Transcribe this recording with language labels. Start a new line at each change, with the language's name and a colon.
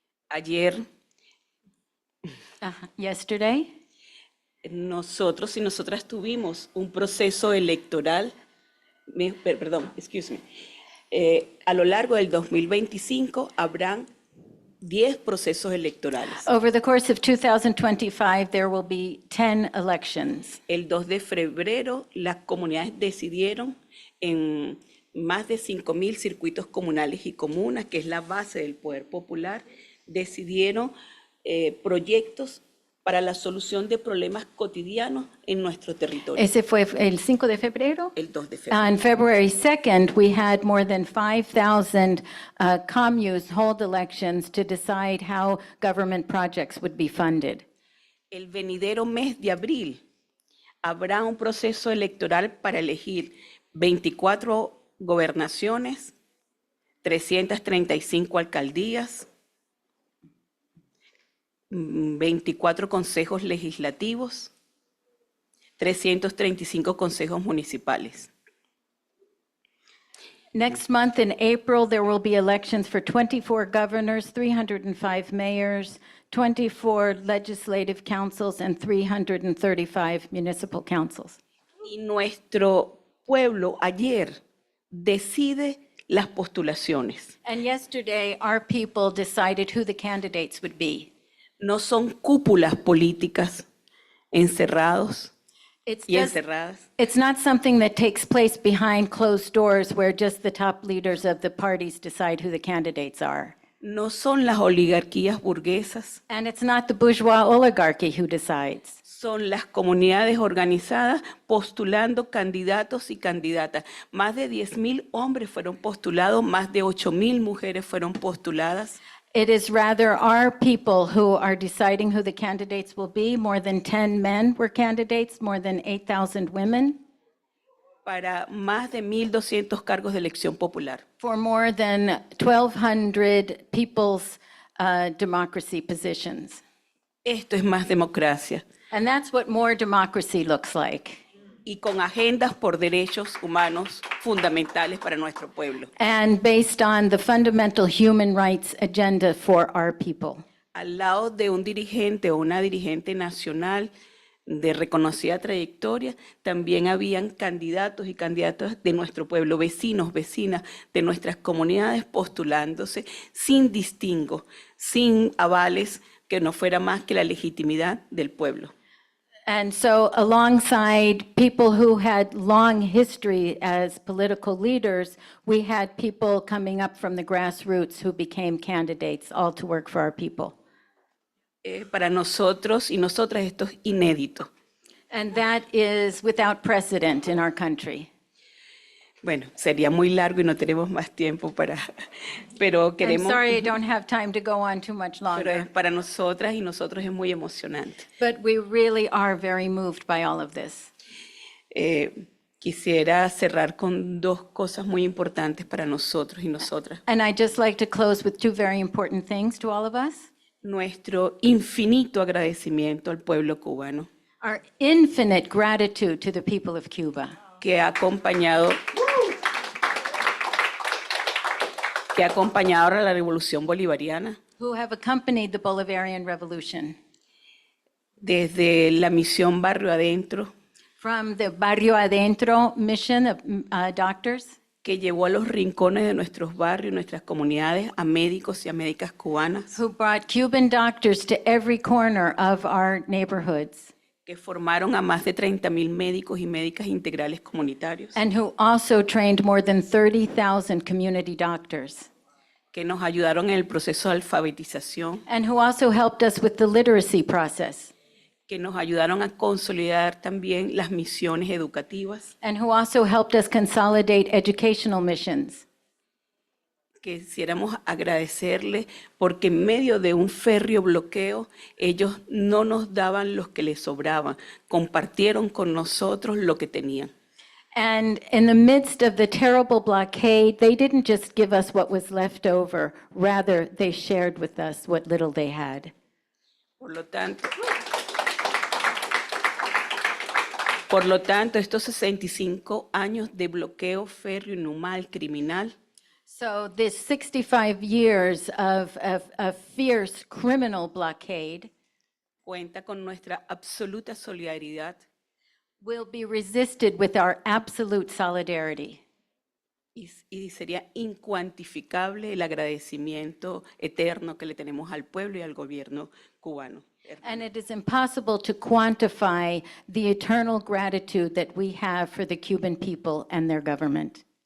Spanish: Ayer
English: Yesterday,
Spanish: nosotros y nosotras tuvimos un proceso electoral, perdón,
English: excuse me,
Spanish: a lo largo del 2025 habrán 10 procesos electorales.
English: over the course of 2025, there will be 10 elections.
Spanish: El 2 de febrero las comunidades decidieron en más de 5.000 circuitos comunales y comunas, que es la base del poder popular, decidieron proyectos para la solución de problemas cotidianos en nuestro territorio. Ese fue el 5 de febrero? El 2 de febrero.
English: On February 2nd, we had more than 5,000 communes hold elections to decide how government projects would be funded.
Spanish: El venidero mes de abril habrá un proceso electoral para elegir 24 gobernaciones, 335 alcaldías, 24 consejos legislativos, 335 consejos municipales.
English: Next month in April, there will be elections for 24 governors, 305 mayors, 24 legislative councils, and 335 municipal councils.
Spanish: Y nuestro pueblo ayer decide las postulaciones.
English: And yesterday, our people decided who the candidates would be.
Spanish: No son cúpulas políticas encerrados y encerradas.
English: It's not something that takes place behind closed doors where just the top leaders of the parties decide who the candidates are.
Spanish: No son las oligarquías burguesas.
English: And it's not the bourgeois oligarchy who decides.
Spanish: Son las comunidades organizadas postulando candidatos y candidatas. Más de 10.000 hombres fueron postulados, más de 8.000 mujeres fueron postuladas.
English: It is rather our people who are deciding who the candidates will be. More than 10 men were candidates, more than 8,000 women.
Spanish: Para más de 1.200 cargos de elección popular.
English: For more than 1,200 people's democracy positions.
Spanish: Esto es más democracia.
English: And that's what more democracy looks like.
Spanish: Y con agendas por derechos humanos fundamentales para nuestro pueblo.
English: And based on the fundamental human rights agenda for our people.
Spanish: Al lado de un dirigente o una dirigente nacional de reconocida trayectoria, también habían candidatos y candidatas de nuestro pueblo, vecinos, vecinas de nuestras comunidades postulándose sin distingo, sin avales que no fuera más que la legitimidad del pueblo.
English: And so alongside people who had long history as political leaders, we had people coming up from the grassroots who became candidates, all to work for our people.
Spanish: Para nosotros y nosotras esto es inédito.
English: And that is without precedent in our country.
Spanish: Bueno, sería muy largo y no tenemos más tiempo pero
English: I'm
Spanish: queremos,
English: sorry I don't have time to go on too much
Spanish: pero
English: longer,
Spanish: para nosotras y nosotros es muy emocionante.
English: but we really are very moved by all of this.
Spanish: Quisiera cerrar con dos cosas muy importantes para nosotros y nosotras.
English: And I'd just like to close with two very important things to all of us.
Spanish: Nuestro infinito agradecimiento al pueblo cubano
English: Our infinite gratitude to the people of Cuba,
Spanish: que ha acompañado a la revolución bolivariana
English: who have accompanied the Bolivarian Revolution.
Spanish: desde la misión Barrio Adentro,
English: From the Barrio Adentro mission of doctors
Spanish: que llevó a los rincones de nuestros barrios, nuestras comunidades, a médicos y a médicas cubanas,
English: who brought Cuban doctors to every corner of our neighborhoods,
Spanish: que formaron a más de 30.000 médicos y médicas integrales comunitarios,
English: and who also trained more than 30,000 community doctors,
Spanish: que nos ayudaron en el proceso de alfabetización,
English: and who also helped us with the literacy process,
Spanish: que nos ayudaron a consolidar también las misiones educativas.
English: and who also helped us consolidate educational missions.
Spanish: Quisiéramos agradecerle porque en medio de un férreo bloqueo, ellos no nos daban lo que les sobraba, compartieron con nosotros lo que tenían.
English: And in the midst of the terrible blockade, they didn't just give us what was left over, rather they shared with us what little they had.
Spanish: Por lo tanto, Por lo tanto, estos 65 años de bloqueo férreo, inhumal, criminal,
English: So this 65 years of fierce criminal blockade
Spanish: cuenta con nuestra absoluta solidaridad
English: will be resisted with our absolute solidarity.
Spanish: y sería incuantificable el agradecimiento eterno que le tenemos al pueblo y al gobierno cubano.
English: And it is impossible to quantify the eternal gratitude that we have for the Cuban people and their government.